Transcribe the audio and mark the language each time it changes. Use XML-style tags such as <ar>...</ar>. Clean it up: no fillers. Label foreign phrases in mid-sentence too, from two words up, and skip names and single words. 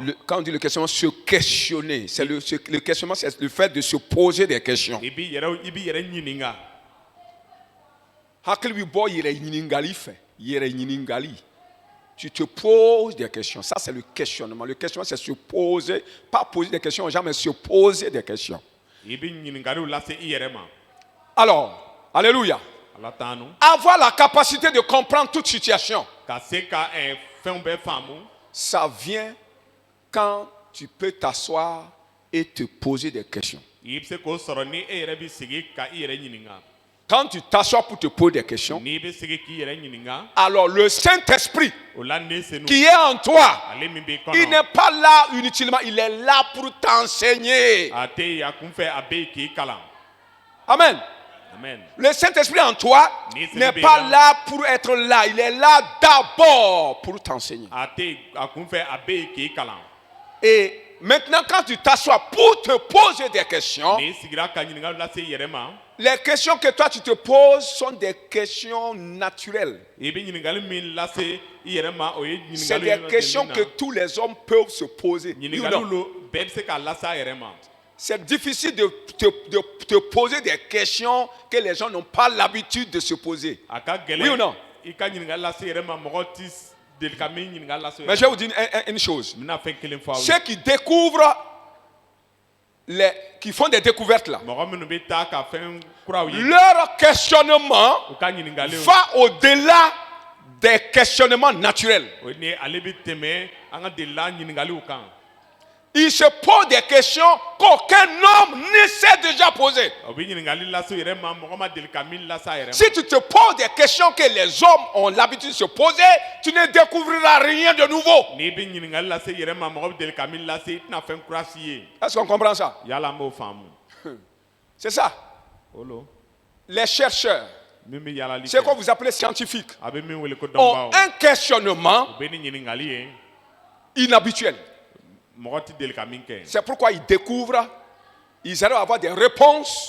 <fr>Quand on dit le questionnement, se questionner, c'est le questionnement, c'est le fait de se poser des questions.</fr> <bm>i bi yɛrɛ ɲininka. Hakili bi bɔ yɛrɛ ɲininkali fɛ, yɛrɛ ɲininkali.</bm> <fr>Tu te poses des questions. Ça, c'est le questionnement. Le questionnement, c'est se poser, pas poser des questions aux gens, mais se poser des questions.</fr> <bm>i bi ɲininkaliw lase i yɛrɛ ma.</bm> <fr>Alors, alléluia.</fr> <bm>Ala t'an nu.</bm> <fr>Avoir la capacité de comprendre toute situation,</fr> <bm>Ka se ka fɛnw bɛɛ faamu.</bm> <fr>ça vient quand tu peux t'asseoir et te poser des questions.</fr> <bm>I bɛ se k'o sɔrɔ ni e yɛrɛ bi sigi ka i yɛrɛ ɲininka.</bm> <fr>Quand tu t'assois pour te poser des questions,</fr> <bm>N'i bɛ sigi k'i yɛrɛ ɲininka.</bm> <fr>alors le Saint-Esprit</fr> <bm>O la ne senu.</bm> <fr>qui est en toi,</fr> <bm>Ale min b'i</bm> <fr>il</fr> <bm>kɔnɔ.</bm> <fr>n'est pas là inutilement, il est là pour t'enseigner.</fr> <bm>A tɛ yen a kunfɛ a bɛ yen k'i kalan. Amen. Amen.</bm> <fr>Le Saint-Esprit en toi n'est pas là pour être là, il est là d'abord pour t'enseigner.</fr> <bm>A tɛ yen a kunfɛ a bɛ yen k'i kalan.</bm> <fr>Et maintenant, quand tu t'assois pour te poser des questions,</fr> <bm>N'i sigira ka ɲininkaliw lase i yɛrɛ ma.</bm> <fr>les questions que toi tu te poses sont des questions naturelles.</fr> <bm>I bɛ ɲininkali min lase i yɛrɛ ma o ye</bm> <fr>C'est</fr> <bm>ɲininkali</bm> <fr>des questions que tous les hommes peuvent se poser. Oui ou non?</fr> <bm>ɲininkaliw lo bɛɛ bɛ se k'a lase a yɛrɛ ma.</bm> <fr>C'est difficile de te poser des questions que les gens n'ont pas l'habitude de se poser.</fr> <bm>A ka gɛlɛn.</bm> <fr>Oui ou non?</fr> <bm>I ka ɲininkali lase i yɛrɛ ma mɔgɔ ti deli ka min ɲininkali lase i</bm> <fr>Mais</fr> <bm>yɛrɛ</bm> <fr>je vais</fr> <bm>ma.</bm> <fr>vous dire une chose.</fr> <bm>N bɛna fɛn kelen fɔ aw ye.</bm> <fr>Ceux qui découvrent, qui font des découvertes là,</fr> <bm>Mɔgɔ minnu bɛ taa ka fɛn kuraw ye.</bm> <fr>leur questionnement</fr> <bm>U ka ɲininkaliw.</bm> <fr>va au-delà des questionnements naturels.</fr> <bm>O ni ale bɛ tɛmɛ an ka delila ɲininkaliw kan.</bm> <fr>Ils se posent des questions qu'aucun homme ne s'est déjà posées.</fr> <bm>O bɛ ɲininkali lase i yɛrɛ ma mɔgɔ ma deli ka min lase a yɛrɛ ma.</bm> <fr>Si tu te poses des questions que les hommes ont l'habitude de se poser, tu ne découvriras rien de nouveau.</fr> <bm>N'i bɛ ɲininkali lase i yɛrɛ ma mɔgɔ bɛ deli ka min lase i tɛna fɛn kura f'i ye.</bm> <fr>Est-ce qu'on comprend ça?</fr> <bm>Yala an b'o faamu.</bm> <fr>C'est ça.</fr> <bm>Olo</bm> <fr>Les chercheurs,</fr> <bm>min bɛ yalali</bm> <fr>c'est qu'on</fr> <bm>kɛ.</bm> <fr>vous appelez scientifiques,</fr> <bm>A bɛ min wele ko</bm> <fr>ont</fr> <bm>dɔnbaw.</bm> <fr>un questionnement</fr> <bm>U bɛ ni ɲininkali ye.</bm> <fr>inhabituel.</fr> <bm>Mɔgɔ ti deli ka min kɛ.</bm> <fr>C'est pourquoi ils découvrent, ils arrivent à avoir des réponses</fr>